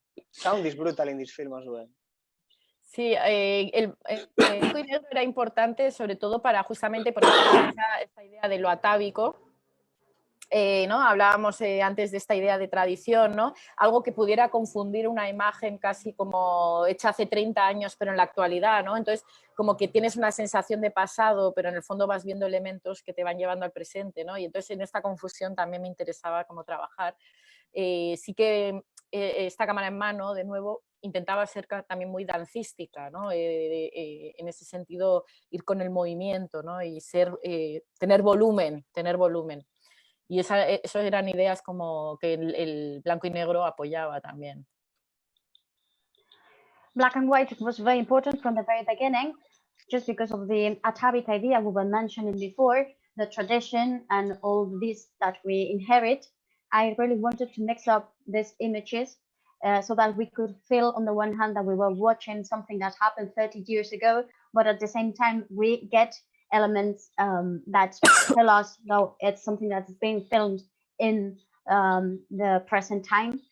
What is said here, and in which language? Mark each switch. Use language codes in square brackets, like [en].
[en] Sound is brutal in this film as well. [es] Sí, el blanco y negro era importante sobre todo para justamente por esta idea de lo atávico. ¿No? Hablábamos antes de esta idea de tradición, ¿no? Algo que pudiera confundir una imagen casi como hecha hace 30 años pero en la actualidad, ¿no? Entonces como que tienes una sensación de pasado pero en el fondo vas viendo elementos que te van llevando al presente, ¿no? Y entonces en esta confusión también me interesaba cómo trabajar. Sí que esta cámara en mano, de nuevo, intentaba ser también muy dancística, ¿no? En ese sentido ir con el movimiento, ¿no? Y tener volumen. Y eso eran ideas como que el blanco y negro apoyaba también. [en] Black and white was very important from the very beginning, just because of the atavic idea we were mentioning before, the tradition and all this that we inherit. I really wanted to mix up these images so that we could feel on the one hand that we were watching something that happened 30 years ago, but at the same time we get elements that tell us that it's something that's being filmed in the present time.